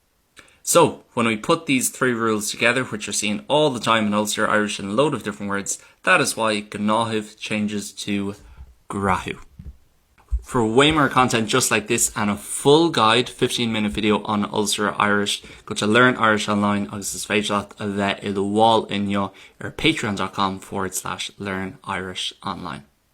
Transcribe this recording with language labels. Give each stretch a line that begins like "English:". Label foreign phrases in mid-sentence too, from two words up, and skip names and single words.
English: So, when we put these 3 rules together, which are seen all the time in Ulster Irish in a load of different words, that is why Gnáthamh changes to grahu. For way more content just like this and a full guide, 15-minute video on Ulster Irish, go to Learn Irish Online,
Irish: agus is féidir a bheith I do bháil inniu ar patreon.com/Learn Irish Online.